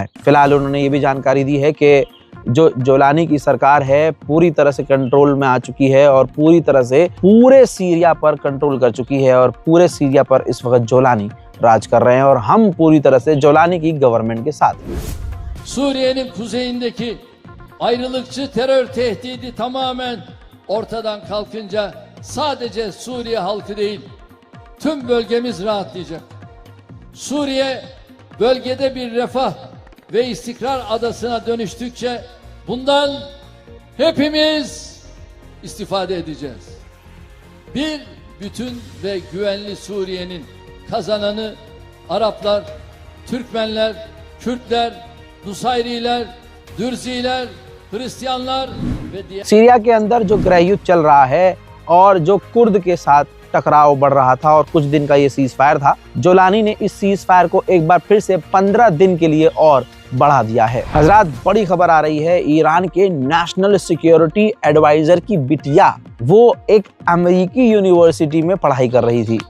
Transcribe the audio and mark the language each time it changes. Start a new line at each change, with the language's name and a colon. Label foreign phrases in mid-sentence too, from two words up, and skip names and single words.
Hindi: फिलहाल उन्होंने ये भी जानकारी दी है कि जो जोलानी की सरकार है पूरी तरह से कंट्रोल में आ चुकी है और पूरी तरह से पूरे सीरिया पर कंट्रोल कर चुकी है और पूरे सीरिया पर इस वक्त जोलानी राज कर रहे हैं और हम पूरी तरह से जोलानी की गवर्नमेंट के साथ हैं।
Turkish: Suriye'nin kuzeyindeki ayrılıkçı terör tehdidi tamamen ortadan kalkınca sadece Suriye halkı değil, tüm bölgemiz rahatlayacak. Suriye bölgede bir refah ve istikrar adasına dönüştükçe bundan hepimiz istifade edeceğiz. Bir bütün ve güvenli Suriye'nin kazananı Araplar, Türkmenler, Kürtler, Nusayriler, Dürziler, Hristiyanlar ve diğer।
Hindi: सीरिया के अंदर जो गृह युद्ध चल रहा है और जो कुर्द के साथ टकराव बढ़ रहा था और कुछ दिन का ये
English: cease fire
Hindi: था, जोलानी ने इस
English: cease fire
Hindi: को एक बार फिर से 15 दिन के लिए और बढ़ा दिया है। हजरात, बड़ी खबर आ रही है, ईरान के
English: national security adviser
Hindi: की बिटिया वो एक अमेरिकी यूनिवर्सिटी में पढ़ाई कर रही थी।